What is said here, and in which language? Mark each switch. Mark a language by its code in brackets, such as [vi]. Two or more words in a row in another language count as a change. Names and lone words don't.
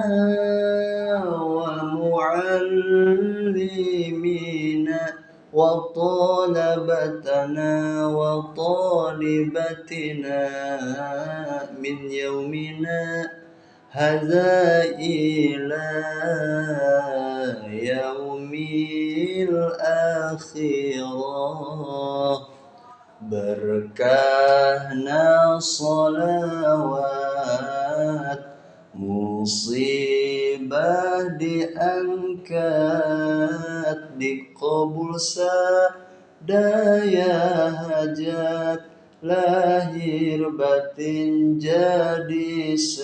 [ar] ومعلمينا وطلبتنا وطالبتنا من يومنا هذا إلى يوم الآخرة. [su] Berkahna salawat, musibah diangkat, dikabul sadaya hajat, lahir batin jadi